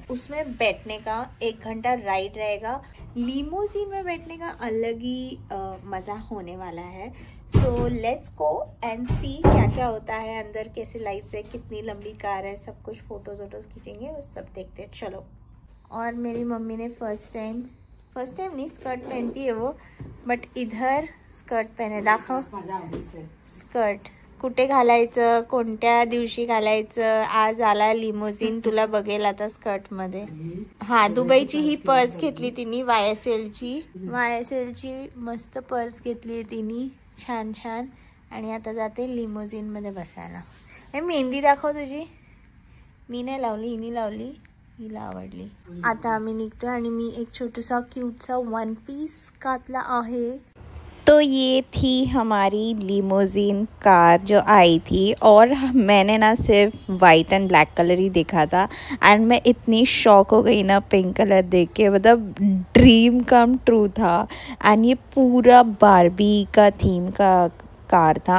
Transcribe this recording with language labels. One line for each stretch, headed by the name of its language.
Hindi: उसमें बैठने का 1 घंटा राइड रहेगा। लीमोजिन में बैठने का अलग ही मज़ा होने वाला है। सो लेट्स गो एंड सी क्या क्या होता है अंदर, कैसे लाइट्स है, कितनी लंबी कार है, सब कुछ फोटोज वोटोज खींचेंगे, वो सब देखते हैं। चलो। और मेरी मम्मी ने फर्स्ट टाइम नहीं स्कर्ट पहनती है वो, बट इधर स्कर्ट पहने।
Marathi: दाखव स्कर्ट कुठे घालायचं, कोणत्या दिवशी घालायचं। आज आला लिमोजिन, तुला बघेल आता स्कर्ट मध्ये। हा, दुबईची ही पर्स घेतली तिने, YSL ची मस्त पर्स घेतली तिने, छान छान। आणि आता जाते लिमोझिन मध्ये बसायला. हे मेहंदी दाखव तुझी. मी नाही लावली, हिने लावली, हिला आवडली. आता आम्ही निघतोय आणि मी एक छोटूसा क्यूटसा वन पीस घातला आहे.
Hindi: तो ये थी हमारी लिमोजिन कार जो आई थी और मैंने ना सिर्फ वाइट एंड ब्लैक कलर ही देखा था एंड मैं इतनी शॉक हो गई ना पिंक कलर देख के. मतलब ड्रीम कम ट्रू था. एंड ये पूरा बारबी का थीम का कार था.